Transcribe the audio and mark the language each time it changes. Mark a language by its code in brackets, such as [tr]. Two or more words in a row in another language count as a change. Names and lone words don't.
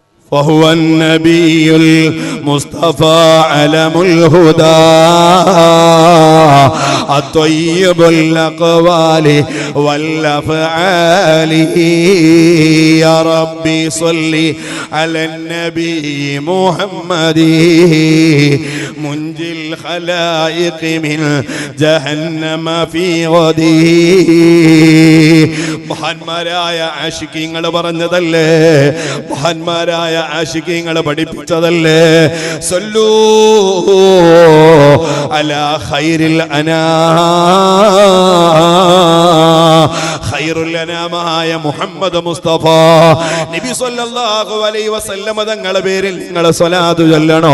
[ar] وهو النبي المصطفى علم الهدى الطيب الأقوال والأفعال يا ربي صل على النبي محمد منجي الخلائق من جهنم في غده [ml] മഹാന്മാരായ ആശിഖീങ്ങൾ പറഞ്ഞതല്ലേ, മഹാന്മാരായ ആശിഖീങ്ങൾ പഠിപ്പിച്ചതല്ലേ, സല്ലൂ [ar] على خير خير [ml] അനാമായ മുഹമ്മദ് മുസ്തഫ നബി [ar] صلى الله عليه وسلم [ml] തങ്ങളുടെ പേരിൽ നിങ്ങൾ സ്വലാത്ത് ചൊല്ലണോ.